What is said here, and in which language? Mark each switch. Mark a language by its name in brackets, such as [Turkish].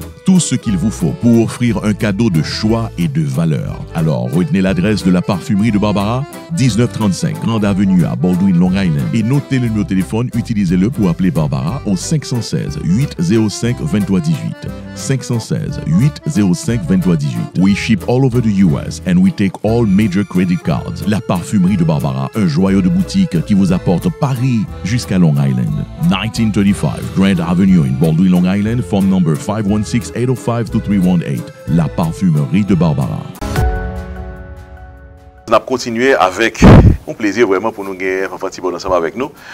[French] Tout ce qu'il vous faut pour offrir un cadeau de choix et de valeur. Alors, retenez l'adresse de la Parfumerie de Barbara, 1935 Grande Avenue à Baldwin, Long Island. Et notez le numéro de téléphone, utilisez-le pour appeler Barbara au 516 805 2318. 516 805 2318. [English] We ship all over the US and we take all major credit cards. [French] La Parfumerie de Barbara, un joyau de boutique qui vous apporte Paris jusqu'à Long Island. [English] 1935 Grand Avenue in Baldwin, Long Island, phone number 516-805-2318. [French] La Parfumerie de Barbara. On a continué avec un plaisir vraiment pour nous gagner Fanfan Thibot ensemble avec nous.